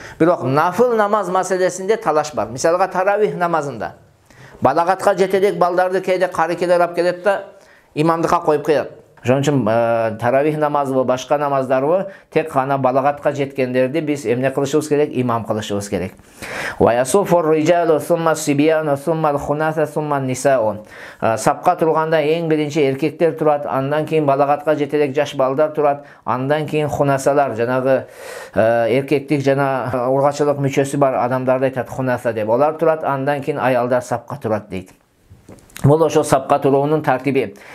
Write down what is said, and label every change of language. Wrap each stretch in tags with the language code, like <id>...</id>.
<ky>Бирок нафыл намаз маселесинде талаш бар. Мисалга таравих намазында балагатка жетелек балдарды кээде карыкелер алып келет да имамдыкка коюп коет. Ошон үчүн таравих намазы башка намаздарбы тек гана балагатка жеткендерди биз эмне кылышыбыз керек? Имам кылышыбыз керек.</ky> <ar>Ва ясуфур риджалу сумма сибияну сумма хунаса сумма нисаун.</ar> <ky>Сапка турганда эң биринчи эркектер турат, андан кийин балагатка жетелек жаш балдар турат, андан кийин хунасалар, жанагы эркектик жана ургачылык мүчөсү бар адамдарды айтат хунаса деп. Олар турат, андан кийин аялдар сапка турат дейт. Бул ошо сапка туруунун тартиби.</ky>